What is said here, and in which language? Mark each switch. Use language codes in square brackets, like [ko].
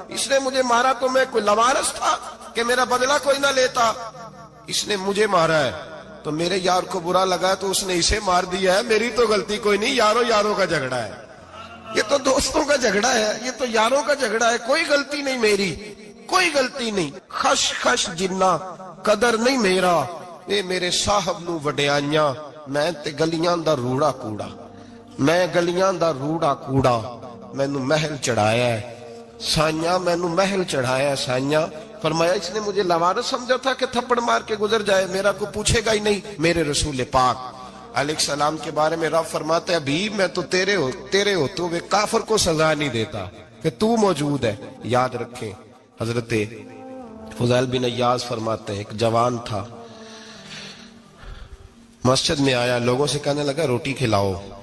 [ur] اس نے مجھے مارا تو میں کوئی لاوارث تھا کہ میرا بدلہ کوئی نہ لیتا. اس نے مجھے مارا ہے تو میرے یار کو برا لگا تو اس نے اسے مار دیا ہے, میری تو غلطی کوئی نہیں. یاروں کا جھگڑا ہے, یہ تو دوستوں کا جھگڑا ہے, یہ تو یاروں کا جھگڑا ہے, کوئی غلطی نہیں میری, کوئی غلطی نہیں. [pa] خش خش جنہ قدر نہیں میرا, اے میرے صاحب نو وڈیائیاں, میں تے گلیاں دا روڑا کوڑا, میں گلیاں دا روڑا کوڑا, مینوں محل چڑھایا ہے سائیاں, مینوں محل چڑھایا ہے سائیاں. [ur] فرمایا اس نے مجھے لاوارث سمجھا تھا کہ تھپڑ مار کے گزر جائے, میرا کو پوچھے گا ہی نہیں. میرے رسول پاک علیہ السلام کے بارے میں رب فرماتے ہیں ابھی میں تو تیرے ہوتے ہوئے کافر کو سزا نہیں دیتا کہ تو موجود ہے. یاد رکھیں حضرت فضیل بن عیاض فرماتے ہیں ایک جوان تھا, مسجد میں آیا, لوگوں سے کہنے لگا روٹی کھلاؤ.